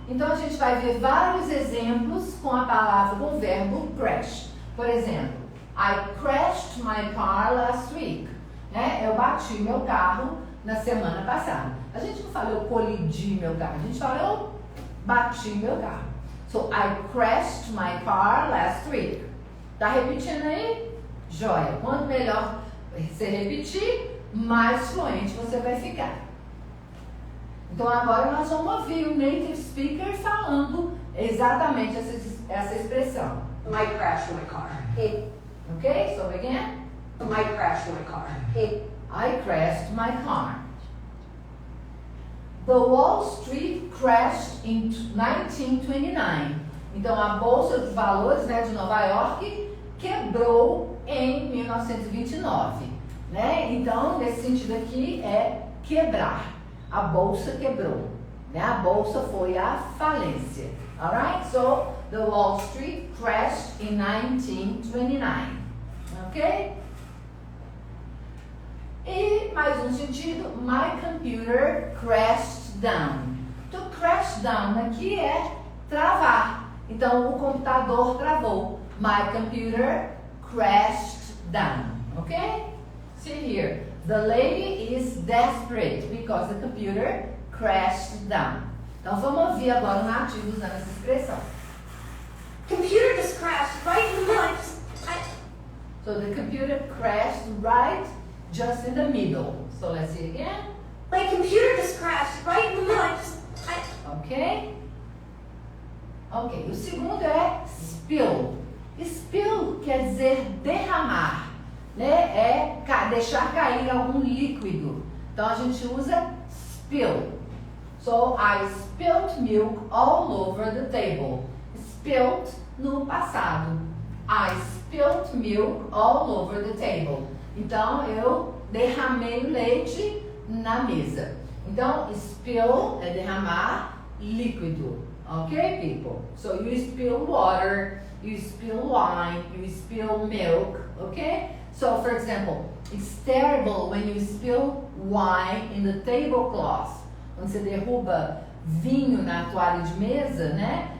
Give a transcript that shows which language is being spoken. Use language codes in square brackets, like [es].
[pt] Então a gente vai ver vários exemplos com a palavra, com o verbo crash. Por exemplo, [en] I crashed my car last week. Né? [pt] Eu bati meu carro na semana passada. A gente não fala eu colidi meu carro, a gente fala eu bati meu carro. [en] So I crashed my car last week. [pt] Tá repetindo aí? Joia. Quanto melhor você repetir, mais fluente você vai ficar. Então agora nós vamos ouvir o native speaker falando exatamente essa expressão. [en] I crashed my car. Ok? So again. I crashed my car. I crashed my car. The Wall Street crashed in 1929. [pt] Então a bolsa de valores, né, de Nova York quebrou em 1929. Né? Então, nesse sentido aqui é quebrar. A bolsa quebrou. Né? A bolsa foi à falência. Alright? [en] So, the Wall Street crashed in 1929. Ok? [pt] E mais um sentido, [en] my computer crashed down. To crash down [pt] aqui é travar. Então, o computador travou. [en] My computer crashed down. Ok? See here, the lady is desperate because the computer crashed down. [pt] Então vamos ouvir agora o nativo usando essa expressão. [en] Computer just crashed right in the middle. So the computer crashed right just in the middle. So let's see again. My computer just crashed right in the middle. [pt] Ok? Ok, o segundo é spill. Spill quer dizer derramar, né? É deixar cair algum líquido. Então a gente usa spill. [en] So I spilled milk all over the table. Spilled [pt] no passado. [en] I spilled milk all over the table. [pt] Então eu derramei o leite na mesa. Então spill é derramar líquido. [en] Okay, people? So you spill water, you spill wine, you spill milk, okay? So for example, it's terrible when you spill wine in the tablecloth. [pt] Quando você derruba vinho na toalha de mesa, né?